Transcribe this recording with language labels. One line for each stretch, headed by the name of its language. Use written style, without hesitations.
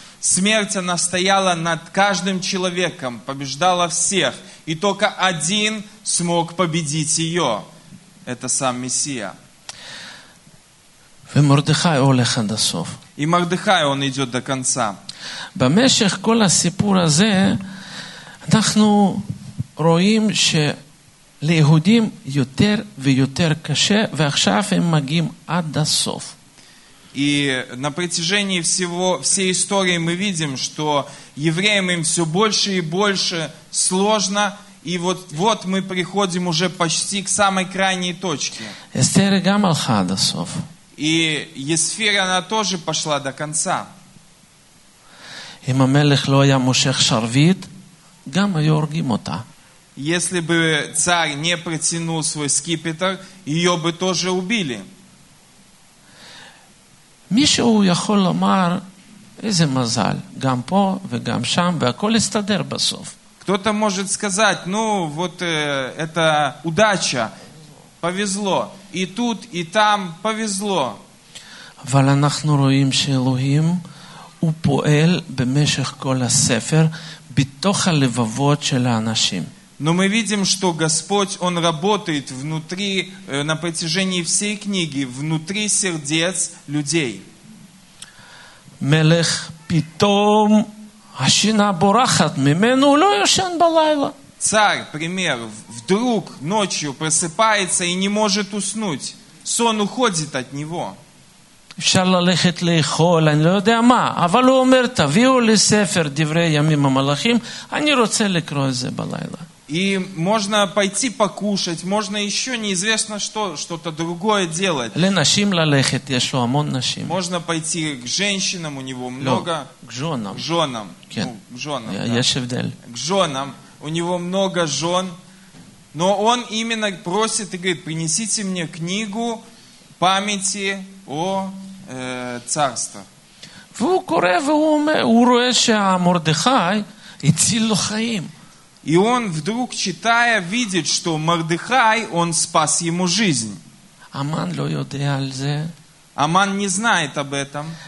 Russian: Смерть, она стояла над каждым человеком, побеждала всех. И только один смог победить ее. Это сам Мессия. И Мордехай, он идет до конца.
Hebrew: Бамешех кол асипур азе, אנחנו רואים שליהודים יותר ויותר קשה, ועכשיו הם מגיעים עד הסוף.
Russian: И на протяжении всей истории мы видим, что евреям им все больше и больше сложно, и вот мы приходим уже почти к самой крайней точке.
Hebrew: Эстер גם הלכה עד הסוף.
Russian: И Есфира, она тоже пошла до конца.
Hebrew: אם המלך לא היה מושך שרביט, גם היו הורגים אותה.
Russian: Если бы царь не протянул свой скипетр, ее бы тоже убили.
Hebrew: מישהו יכול לומר, איזה מזל, גם פה וגם שם, והכל יסתדר בסוף.
Russian: Кто-то может сказать, ну вот это удача, повезло, и тут, и там повезло.
Hebrew: אבל אנחנו רואים שאלוהים הוא פועל במשך כל הספר, בתוך הלבבות של האנשים.
Russian: Но мы видим, что Господь, Он работает внутри, на протяжении всей книги, внутри сердец людей.
Hebrew: מלך פתאום השינה בורחת ממנו, הוא לא ישן בלילה.
Russian: Царь, пример, вдруг ночью просыпается и не может уснуть. Сон уходит от него.
Hebrew: אפשר ללכת לאכול, אני לא יודע מה, אבל הוא אומר, תביאו לי ספר דברי ימים המלאכים, אני רוצה לקרוא את זה בלילה.
Russian: И можно пойти покушать, можно еще неизвестно что, что-то другое делать.
Hebrew: לנשים ללכת, יש לו המון נשים.
Russian: Можно пойти к женщинам, у него много. К женам. К женам.
Hebrew: כן.
Russian: К женам, да.
Hebrew: יש הבדל.
Russian: К женам. У него много жен. Но он именно просит и говорит, принесите мне книгу памяти о царстве.
Hebrew: והוא קורא והוא רואה שהמרדכי הציל לו חיים.
Russian: И он вдруг, читая, видит, что Мордехай, он спас ему жизнь. Аман не знает об этом.